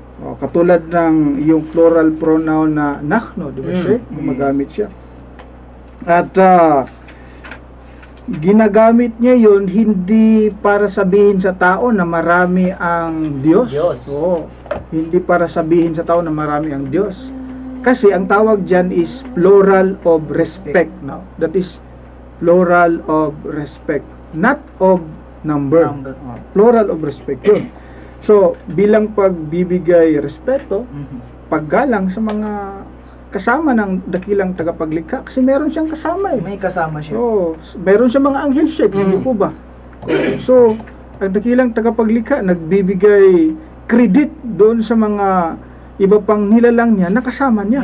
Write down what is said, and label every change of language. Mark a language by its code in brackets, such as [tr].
[tl] Katulad ng yung plural pronoun na nahno, di ba siya? Gumagamit siya. At ginagamit niya yun hindi para sabihin sa tao na marami ang Diyos. Oo. Hindi para sabihin sa tao na marami ang Diyos. Kasi ang tawag dyan is plural of respect. No? [en] That is plural of respect. Not of number. Plural of respect yun. [tl] So, bilang pagbibigay respeto, paggalang sa mga kasama ng dakilang tagapaglikha, kasi meron siyang kasama eh. May kasama siya. So, meron siyang mga anghel siya, hindi po ba? So, ang dakilang tagapaglikha nagbibigay credit doon sa mga iba pang nilalang niya na kasama niya.